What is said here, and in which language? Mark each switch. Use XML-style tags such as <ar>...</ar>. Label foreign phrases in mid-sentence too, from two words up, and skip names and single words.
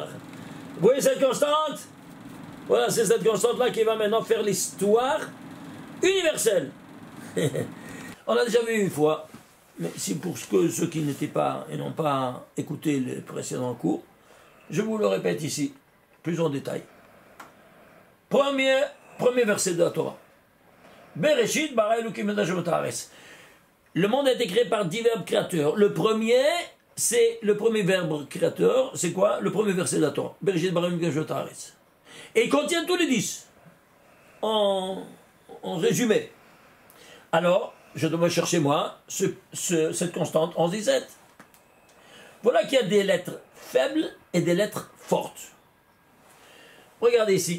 <fr>Vous voyez cette constante? Voilà, c'est cette constante-là qui va maintenant faire l'histoire universelle. On l'a déjà vu une fois, mais si pour ceux qui n'étaient pas et n'ont pas écouté les précédents cours, je vous le répète ici, plus en détail. Premier verset de la Torah.</fr> <he>בראשית ברא אלהים את השמים והארץ.</he> <fr>Le monde a été créé par divers créateurs. Le premier verbe créateur, c'est quoi? Le premier verset de la Torah.</fr> <he>בראשית ברא אלהים את השמים והארץ.</he> <fr>Et il contient tous les 10. En résumé. Alors, je dois chercher moi cette constante 11-17. Voilà qu'il y a des lettres faibles et des lettres fortes. Regardez ici.</fr>